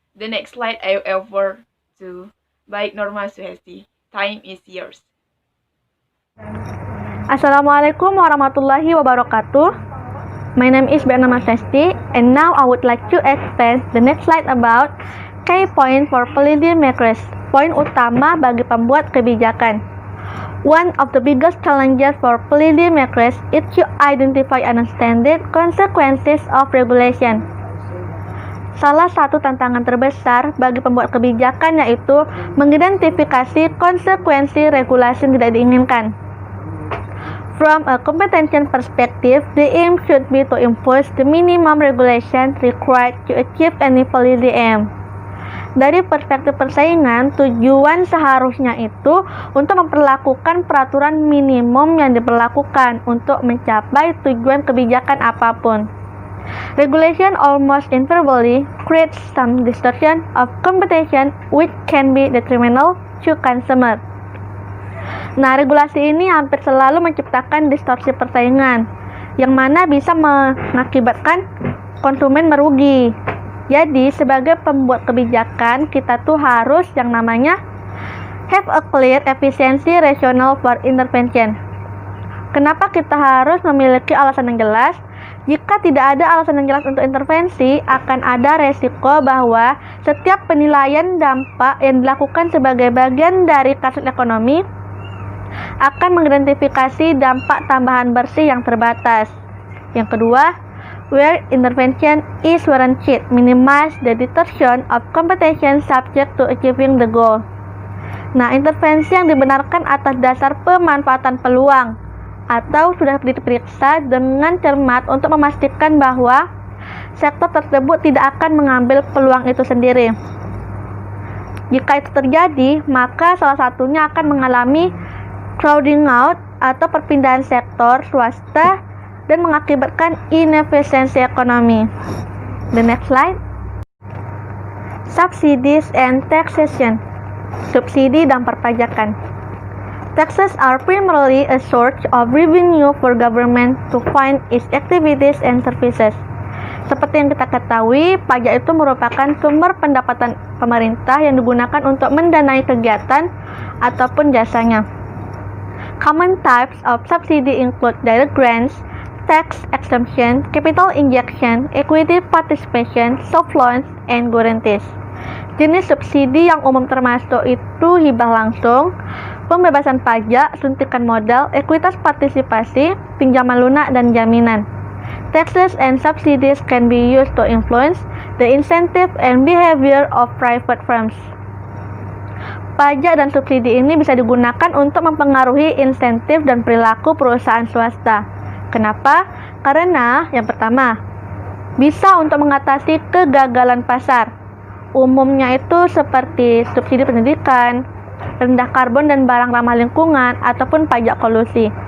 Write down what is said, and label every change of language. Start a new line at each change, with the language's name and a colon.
English: The next slide I over to Baik Norma Suhesti. Time is yours.
Arabic: Assalamualaikum warahmatullahi wabarakatuh.
English: My name is Baik Norma Suhesti, and now I would like to explain the next slide about key point for policy makers.
Indonesian: Poin utama bagi pembuat kebijakan.
English: One of the biggest challenges for policy makers is to identify and understand the consequences of regulation.
Indonesian: Salah satu tantangan terbesar bagi pembuat kebijakan yaitu mengidentifikasi konsekuensi regulasi yang tidak diinginkan.
English: From a competition perspective, the aim should be to impose the minimum regulation required to achieve any policy aim.
Indonesian: Dari perspektif persaingan, tujuan seharusnya itu untuk memperlakukan peraturan minimum yang diberlakukan untuk mencapai tujuan kebijakan apapun.
English: Regulation almost invariably creates some distortion of competition which can be detrimental to consumer.
Indonesian: Nah, regulasi ini hampir selalu menciptakan distorsi persaingan yang mana bisa mengakibatkan konsumen merugi. Jadi, sebagai pembuat kebijakan, kita tuh harus yang namanya
English: have a clear efficiency rationale for intervention.
Indonesian: Kenapa kita harus memiliki alasan yang jelas? Jika tidak ada alasan yang jelas untuk intervensi, akan ada resiko bahwa setiap penilaian dampak yang dilakukan sebagai bagian dari kasus ekonomi akan mengidentifikasi dampak tambahan bersih yang terbatas. Yang kedua,
English: where intervention is warranted, minimize the distortion of competition subject to achieving the goal.
Indonesian: Nah, intervensi yang dibenarkan atas dasar pemanfaatan peluang atau sudah diperiksa dengan cermat untuk memastikan bahwa sektor tersebut tidak akan mengambil peluang itu sendiri. Jika itu terjadi, maka salah satunya akan mengalami crowding out atau perpindahan sektor swasta dan mengakibatkan inefisiensi ekonomi.
English: The next slide. Subsidies and taxation.
Indonesian: Subsidi dan perpajakan.
English: Taxes are primarily a source of revenue for government to fund its activities and services.
Indonesian: Seperti yang kita ketahui, pajak itu merupakan sumber pendapatan pemerintah yang digunakan untuk mendanai kegiatan ataupun jasanya.
English: Common types of subsidy include direct grants, tax exemption, capital injection, equity participation, soft loans, and guarantees.
Indonesian: Jenis subsidi yang umum termasuk itu hibah langsung, pembebasan pajak, suntikan modal, ekuitas partisipasi, pinjaman lunak, dan jaminan.
English: Taxes and subsidies can be used to influence the incentive and behavior of private firms.
Indonesian: Pajak dan subsidi ini bisa digunakan untuk mempengaruhi insentif dan perilaku perusahaan swasta. Kenapa? Karena yang pertama, bisa untuk mengatasi kegagalan pasar. Umumnya itu seperti subsidi pendidikan, rendah karbon dan barang ramah lingkungan, ataupun pajak kolusi.